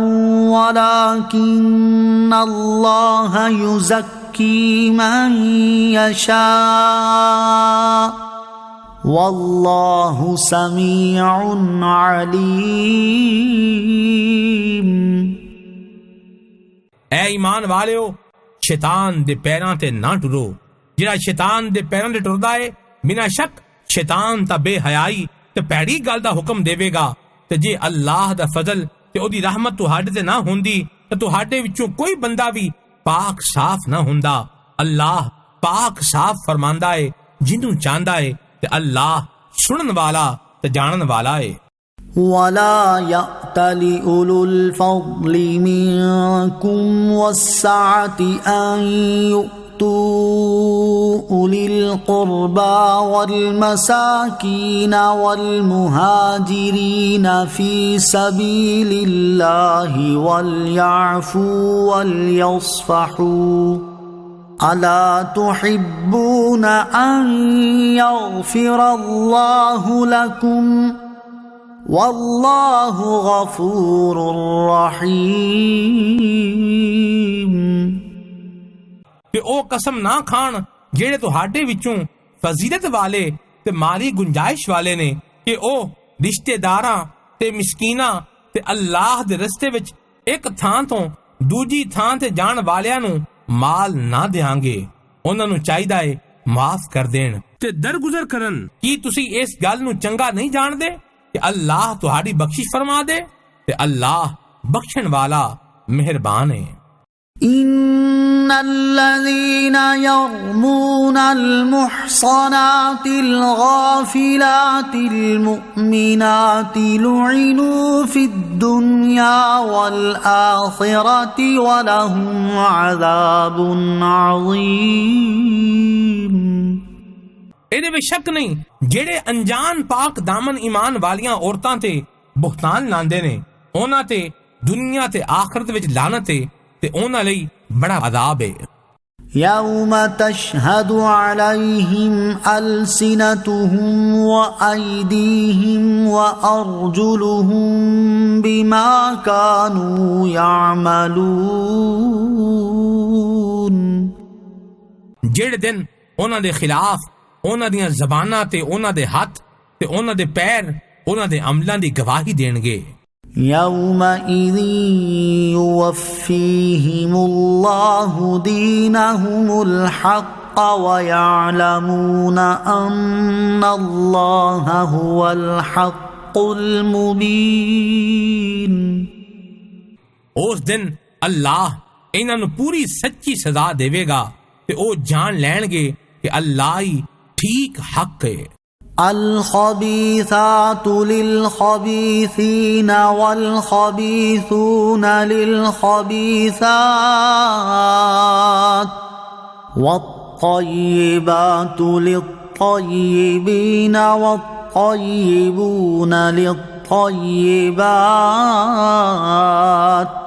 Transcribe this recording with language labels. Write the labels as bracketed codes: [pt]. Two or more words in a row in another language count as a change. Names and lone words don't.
[ar] ولكن الله يزكي من يشاء والله سميع عليم۔ [pa] ਐ ਈਮਾਨ ਵਾਲਿਓ, ਸ਼ੈਤਾਨ ਦੇ ਪੈਰਾਂ ਤੇ ਨਾ ਟੁਰੋ। ਜਿਹੜਾ ਸ਼ੈਤਾਨ ਦੇ ਪੈਰਾਂ ਤੇ ਟੁਰਦਾ ਏ, ਬਿਨਾਂ ਸ਼ੱਕ ਸ਼ੈਤਾਨ ਤਾਂ ਬੇਹਯਾਈ ਤੇ ਭੈੜੀ ਗੱਲ ਦਾ ਹੁਕਮ ਦੇਵੇਗਾ। ਤੇ ਜੇ ਅੱਲਾਹ ਦਾ ਫਜ਼ਲ ਤੇ ਉਹਦੀ ਰਹਿਮਤ ਤੁਹਾਡੇ ਤੇ ਨਾ ਹੁੰਦੀ ਤਾਂ ਤੁਹਾਡੇ ਵਿੱਚੋਂ ਕੋਈ ਬੰਦਾ ਵੀ ਪਾਕ ਸਾਫ਼ ਨਾ ਹੁੰਦਾ। ਅੱਲਾਹ ਪਾਕ ਸਾਫ਼ ਫਰਮਾਂਦਾ ਏ ਜਿਹਨੂੰ ਚਾਹੁੰਦਾ ਏ ਤੇ ਅੱਲਾਹ ਸੁਣਨ ਵਾਲਾ ਤੇ ਜਾਣਨ ਵਾਲਾ ਏ। [ar] ولا يأتل أولو الفضل منكم والسعة أن يؤتوا أولي القربى والمساكين والمهاجرين في سبيل الله وليعفوا وليصفحوا ألا تحبون أن يغفر الله لكم والله غفور رحيم۔ [pa] ਤੇ ਉਹ ਕਸਮ ਨਾ ਖਾਣ ਜਿਹੜੇ ਤੁਹਾਡੇ ਵਿੱਚੋਂ ਫਜ਼ੀਲਤ ਵਾਲੇ ਤੇ ਮਾਲੀ ਗੁੰਜਾਇਸ਼ ਵਾਲੇ ਨੇ ਕਿ ਉਹ ਰਿਸ਼ਤੇਦਾਰਾਂ ਤੇ ਮਿਸਕੀਨਾਂ ਤੇ ਅੱਲਾਹ ਦੇ ਰਸਤੇ ਵਿੱਚ ਇੱਕ ਥਾਂ ਤੋਂ ਦੂਜੀ ਥਾਂ ਤੇ ਜਾਣ ਵਾਲਿਆਂ ਨੂੰ ਮਾਲ ਨਾ ਦੇਾਂਗੇ। ਉਹਨਾਂ ਨੂੰ ਚਾਹੀਦਾ ਏ ਮਾਫ ਕਰ ਦੇਣ ਤੇ ਦਰਗੁਜ਼ਰ ਕਰਨ। ਕੀ ਤੁਸੀਂ ਇਸ ਗੱਲ ਨੂੰ ਚੰਗਾ ਨਹੀਂ ਜਾਣਦੇ کہ اللہ تہاڈی بخشش فرما دے تے اللہ بخشن والا مہربان ہے۔ [ar] ان الذين يرمون المحصنات الغافلات المؤمنات لعنوا في الدنيا والآخرة ولهم عذاب عظيم۔ [pa] ਇਹਦੇ ਵਿੱਚ ਸ਼ੱਕ ਨਹੀਂ, ਜਿਹੜੇ ਅਣਜਾਣ ਪਾਕ ਦਾਮਨ ਈਮਾਨ ਵਾਲੀਆਂ ਔਰਤਾਂ ਤੇ ਬੁਹਤਾਨ ਲਾਉਂਦੇ ਨੇ, ਉਹਨਾਂ ਤੇ ਦੁਨੀਆ ਤੇ ਆਖਰਤ ਵਿੱਚ ਲਾਨਤ ਹੈ ਤੇ ਉਹਨਾਂ ਲਈ ਬੜਾ ਅਜ਼ਾਬ ਹੈ। [ar] يوم تشهد عليهم ألسنتهم وأيديهم وأرجلهم بما كانوا يعملون۔ [pa] ਜਿਹੜੇ ਦਿਨ ਉਹਨਾਂ ਦੇ ਖਿਲਾਫ ਉਹਨਾਂ ਦੀਆਂ ਜ਼ਬਾਨਾਂ ਤੇ ਉਹਨਾਂ ਦੇ ਹੱਥ ਤੇ ਉਹਨਾਂ ਦੇ ਪੈਰ ਉਹਨਾਂ ਦੇ ਅਮਲਾਂ ਦੀ ਗਵਾਹੀ ਦੇਣਗੇ। [ar] يومئذ يوفيهم الله دينهم الحق ويعلمون أن الله هو الحق المبين۔ [pa] ਉਸ ਦਿਨ ਅੱਲਾਹ ਇਹਨਾਂ ਨੂੰ ਪੂਰੀ ਸੱਚੀ ਸਜ਼ਾ ਦੇਵੇਗਾ ਤੇ ਉਹ ਜਾਣ ਲੈਣਗੇ [hi] कि अल्लाह ही ठीक हक है। [ar] الخبيثات للخبيثين والخبيثون للخبيثات والطيبات للطيبين والطيبون للطيبات